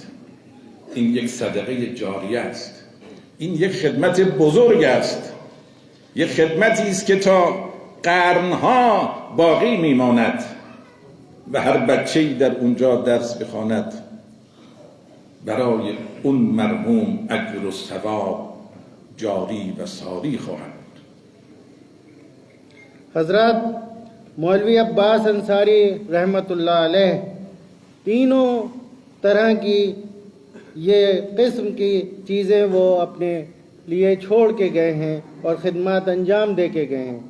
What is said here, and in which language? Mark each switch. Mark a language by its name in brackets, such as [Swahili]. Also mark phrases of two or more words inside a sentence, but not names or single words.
[Persian] این یک صدقه جاریه است، این یک خدمت بزرگ است، یک خدمتی است که تا قرنها باقی میماند و هر بچه‌ای در اونجا درس بخواند برای اون مرحوم اجر و ثواب جاری و ساری خواهد بود. [Urdu] حضرت مولوی عباس انصاری رحمۃ اللہ علیہ تینوں طرح کی یہ قسم کی چیزیں وہ اپنے لیے چھوڑ کے گئے ہیں اور خدمت انجام دے کے گئے ہیں.